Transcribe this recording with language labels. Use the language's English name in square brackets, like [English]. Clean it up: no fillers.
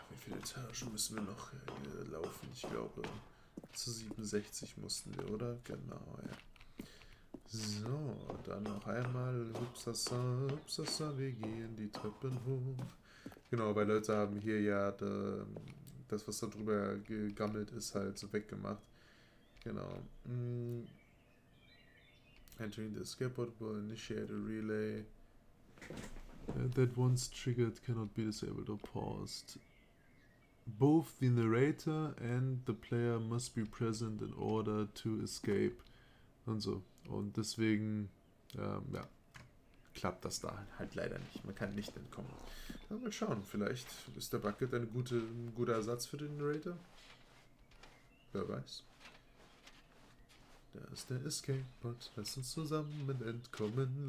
[German] Etage müssen wir noch hier laufen. Ich glaube, zu 67 mussten wir, oder? Genau, ja. So, dann noch einmal. Hupsasa, hupsasa, wir gehen die Treppen hoch. Genau, weil Leute haben hier ja das, was da drüber gegammelt ist, halt so weggemacht. Genau. [English] Entering the skateboard will initiate a relay that once triggered cannot be disabled or paused. Both the narrator and the player must be present in order to escape. [German] Und so. Und deswegen, ja, klappt das da halt leider nicht. Man kann nicht entkommen. Aber mal schauen, vielleicht ist der Bucket ein guter Ersatz für den Narrator. Wer weiß. Da ist der Escape-Bot. Lass uns zusammen entkommen.